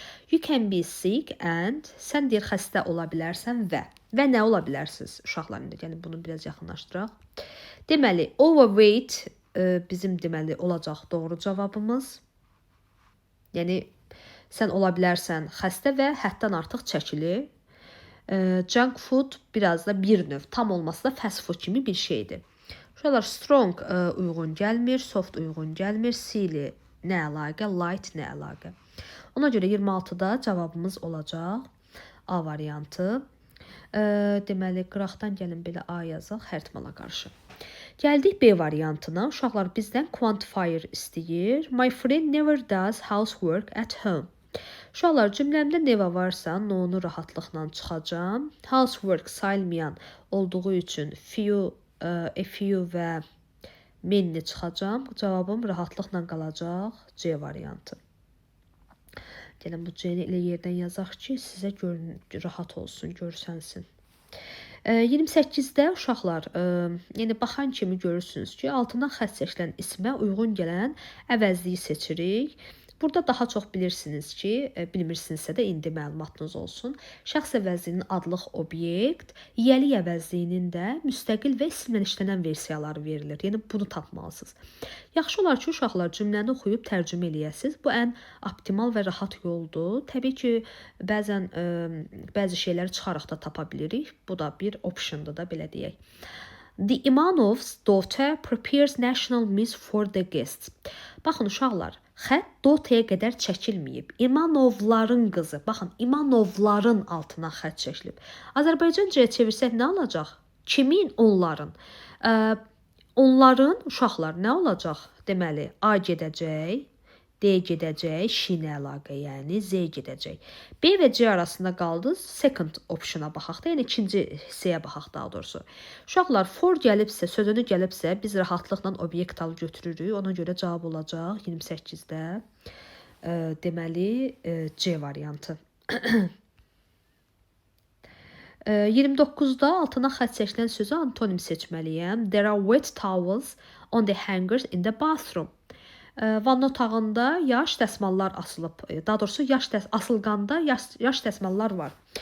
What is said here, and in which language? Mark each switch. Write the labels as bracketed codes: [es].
[en] You can be sick and [az] sən deyir xəstə ola bilərsən və nə ola bilərsiniz uşaqlar? Yəni bunu biraz yaxınlaşdıraq. Deməli, overweight bizim deməli olacaq doğru cavabımız. Yəni sən ola bilərsən xəstə və həddən artıq çəkili. Junk food biraz da bir növ, tam olmasa da fast food kimi bir şeydir. Uşaqlar, strong uyğun gəlmir, soft uyğun gəlmir, silly nə əlaqə, light nə əlaqə. Ona görə 26-da cavabımız olacaq A variantı. Deməli, qıraqdan gəlin belə A yazaq, hərtmala qarşı. Gəldik B variantına. Uşaqlar, bizdən quantifier istəyir. [en] My friend never does housework at home. [az] Uşaqlar, cümləmdə neva varsa, no-nu rahatlıqla çıxacam. Housework sayılmayan olduğu üçün a few və many çıxacam. Cavabım rahatlıqla qalacaq C variantı. Gəlin bu C-ni elə yerdən yazaq ki, sizə rahat olsun, görsənsin. 28-də uşaqlar, yəni baxan kimi görürsünüz ki, altından xətt çəkilən ismə uyğun gələn əvəzliyi seçirik. Burada daha çox bilirsiniz ki, bilmirsinizsə də indi məlumatınız olsun. Şəxs əvəzliyinin adlıq obyekt, yiyəlik əvəzliyinin də müstəqil və isimlə işlənən versiyaları verilir. Yəni bunu tapmalısınız. Yaxşı olar ki, uşaqlar cümləni oxuyub tərcümə eləyəsiniz. Bu ən optimal və rahat yoldur. Təbii ki, bəzən bəzi şeyləri çıxaraq da tapa bilirik. Bu da bir optiondur da, belə deyək. [en] The Imanov's daughter prepares national meals for the guests. [az] Baxın uşaqlar, xətt dotaya qədər çəkilməyib. İmanovların qızı. Baxın, İmanovların altına xətt çəkilib. Azərbaycancaya çevirsək nə olacaq? Kimin? Onların. Onların uşaqlar nə olacaq? Deməli, A gedəcək, D gedəcək, şinə əlaqə, yəni Z gedəcək. B və C arasında qaldı, second optiona baxaq da, yəni ikinci hissəyə baxaq daha doğrusu. Uşaqlar, for gəlibsə, sözünü gəlibsə, biz rahatlıqla obyekt alıb götürürük. Ona görə cavab olacaq 28-də. Deməli, C variantı. 29-da altına xətt çəkilən sözü antonim seçməliyəm. [en] There are wet towels on the hangers in the bathroom. [az] Vanna otağında yaş dəsmallar asılıb. Daha doğrusu asılqanda yaş dəsmallar var.